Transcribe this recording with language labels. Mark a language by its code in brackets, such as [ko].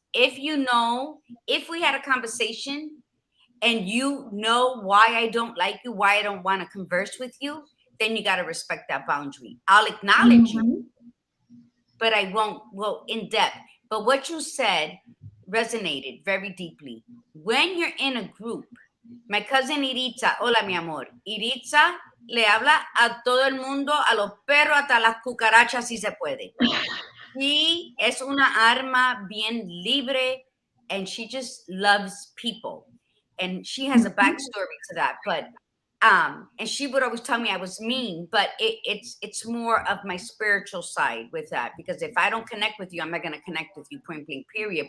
[en] If we had a conversation and you know why I don't like you, why I don't want to converse with you, then you got to respect that boundary. I'll acknowledge you, Mhm. but I won't go in depth. But what you said resonated very deeply. [es] When you're in a group, my cousin Iritza, hola mi amor, Iritza le habla a todo el mundo, a los perros, hasta las cucarachas si se puede. [en] She es una arma bien libre and she just loves people. And she has a Mhm. backstory to that. But and she would always tell me I was mean, but it's more of my spiritual side with that because if I don't connect with you, I'm not going to connect with you, point blank, period.